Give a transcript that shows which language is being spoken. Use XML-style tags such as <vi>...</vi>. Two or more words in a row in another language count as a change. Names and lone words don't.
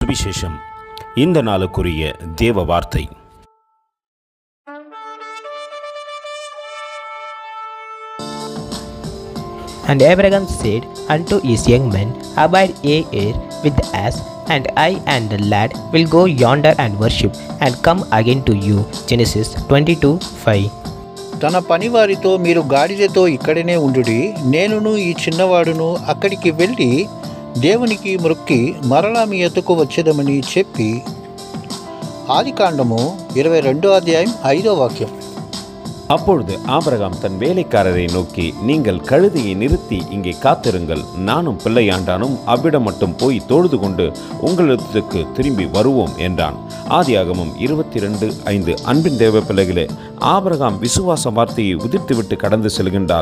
<ta>சுவிசேஷம். இந்த நாளுக்குரிய தேவ வார்த்தை.</ta> <en>And Abraham said unto his young men, Abide ye here with us, and I and the lad will go yonder and worship, and come again to you. Genesis 22:5.</en> <te>తన పనివారితో, మీరు గాడిదతో ఇక్కడనే ఉండుడి, నేనును ఈ చిన్నవాడును అక్కడికి వెళ్ళి దేవునికి మొక్కి మరలా మీ ఎద్దుకు వచ్చేదమని చెప్పి. ఆదికాండము 22వ అధ్యాయం 5వ వాక్యం.</te> <ta>அப்பொழுது ஆபிரகாம் தன் வேலைக்காரரை நோக்கி, நீங்கள் கழுதையை நிறுத்தி இங்கே காத்திருங்கள், நானும் பிள்ளையாண்டானும் அவ்விடம் மட்டும் போய் தொழுது கொண்டு உங்களிடத்துக்கு திரும்பி வருவோம் என்றான். ஆதியாகமம் 22:5. அன்பின் தேவ பிள்ளைகளே, ஆபிரகாம் விசுவாச வார்த்தையை உதிர்த்துவிட்டு கடந்து செல்கின்றார்.</ta>